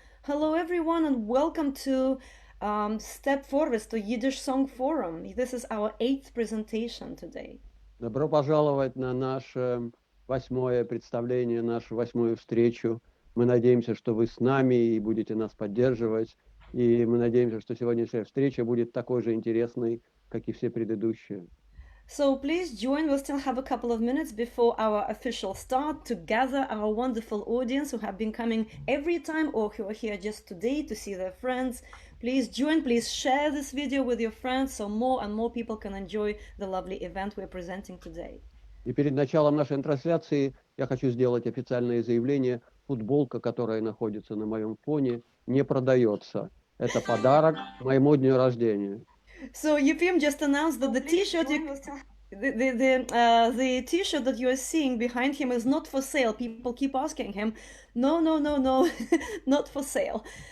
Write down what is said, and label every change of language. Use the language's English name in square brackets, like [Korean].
[English] Hello, everyone, and welcome to Step Forward to Yiddish Song Forum. This is our eighth presentation today. [Russian] Добро пожаловать на наше восьмое представление, нашу восьмую встречу. Мы надеемся, что вы с нами и будете нас поддерживать. И мы надеемся, что сегодняшняя встреча будет такой же интересной, как и все предыдущие. [English] So please join. We'll still have a couple of minutes before our official start to gather our wonderful audience who have been coming every time or who are here just today to see their friends. Please join. Please share this video with your friends so more and more people can enjoy the lovely event we're presenting today. [Russian] И перед началом нашей трансляции я хочу сделать официальное заявление. Футболка, которая находится на моем фоне, не продается. Это подарок к моему дню рождения. [English] So UPM just announced that the T-shirt the T-shirt that you are seeing behind him is not for sale. People keep asking him, no, no, no, no, not for sale.